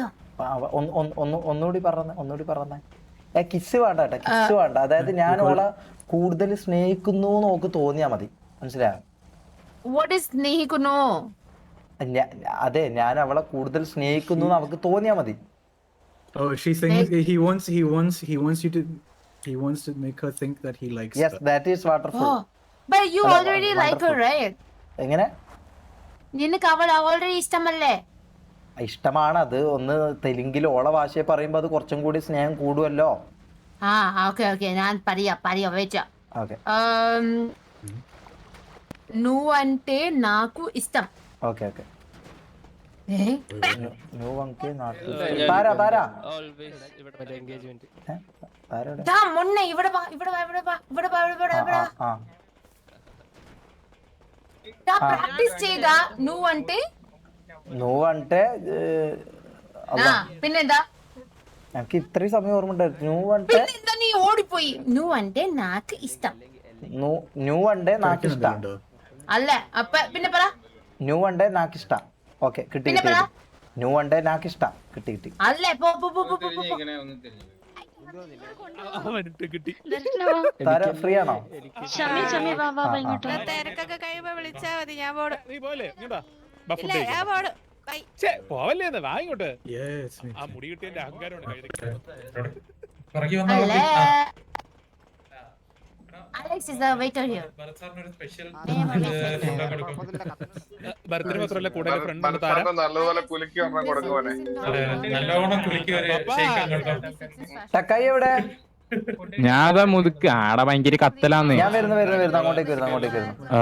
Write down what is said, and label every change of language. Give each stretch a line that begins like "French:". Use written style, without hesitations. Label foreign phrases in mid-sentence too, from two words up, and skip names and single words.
Malayalam: ഒന്നുകൂടി പറഞ്ഞേ. കിസ് വേണ്ട കേട്ടോ, കിസ് വേണ്ട. അതായത് ഞാൻ ഓളെ കൂടുതൽ സ്നേഹിക്കുന്നു നോക്ക് തോന്നിയാ മതി, മനസ്സിലായോ?
English: what is സ്നേഹിക്കുന്നു?
Malayalam: അതെ, ഞാൻ അവളെ കൂടുതൽ സ്നേഹിക്കുന്നു അവക്ക് തോന്നിയാ മതി.
English: Oh, she's saying he wants to make her think that he likes Yes, that is wonderful. Oh, but you already like her, right?
Malayalam: എങ്ങനെ? നിനക്ക് അവൾ ഓൾറെഡി ഇഷ്ടമല്ലേ? ഇഷ്ടമാണ്. അത് ഒന്ന് തെലുങ്കിൽ ഓള ഭാഷയെ പറയുമ്പോ അത് കുറച്ചും കൂടി സ്നേഹം കൂടുമല്ലോ. ആ
English: okay okay,
Malayalam: ഞാൻ പറയാ വെച്ച. ഓക്കെ
Telugu: నువ్వు అంటే నాకు ఇష్టం.
English: okay okay.
Telugu: నువ్వంటే నాకు
Malayalam: താരാ താരാ ദാ മുന്നേ ഇവിടെ വാ ഇവിടെ വാ ഇവിടെ വാ ഇവിടെ വാ ഇവിടെ വാ ഇവിടെ വാ. ദാ പ്രാക്ടീസ് ചെയ്താ నువ్వంటే പിന്നെന്താ? എനിക്ക് ഇത്രയും സമയം ഓർമ്മ ഉണ്ടായിരുന്നു. പിന്നെന്താ നീ ഓടിപ്പോയി?
Telugu: నువ్వంటే నాకు ఇష్టం. నువ్వంటే నాకు ఇష్టം
Malayalam: അല്ല അപ്പ പിന്നെ പറ.
Telugu: నువ్వంటే నాకు ఇష్టం.
Malayalam: ഓക്കെ കിട്ടി കിട്ടി.
Telugu: నువ్వంటే నాకు ఇష్టం.
Malayalam: കിട്ടി കിട്ടി. അല്ലേ പോ പോ പോ പോ പോ. താര ഫ്രീ ആണോ? ഷമി വാ വാ ഇങ്ങോട്ട്. തിരക്കൊക്കെ കഴിയുമ്പോ വിളിച്ചാ മതി, ഞാൻ പോടും. നീ പോലെ ഞാൻ പോടും. പോവല്ലേ വാങ്ങിക്കോട്ടെ.
English: Yes.
Malayalam: ആ മുടി കിട്ടിയതിന്റെ അഹങ്കാരമാണ്.
English: അല്ലേ അലക്സ് is the waiter here.
Malayalam: ബർത്ത്ഡേ മാത്രമല്ല കൂടെ ഫ്രണ്ട് നല്ലതുപോലെ കുലുക്കി ഒരെണ്ണം കൊടുക്കുവാനെ. ടക്കായി എവിടെ? ഞാൻ മുതുക്ക് ആടെ ഭയങ്കര കത്തലാന്ന്. ഞാൻ വരുന്നു അങ്ങോട്ടേക്ക് വരുന്നു.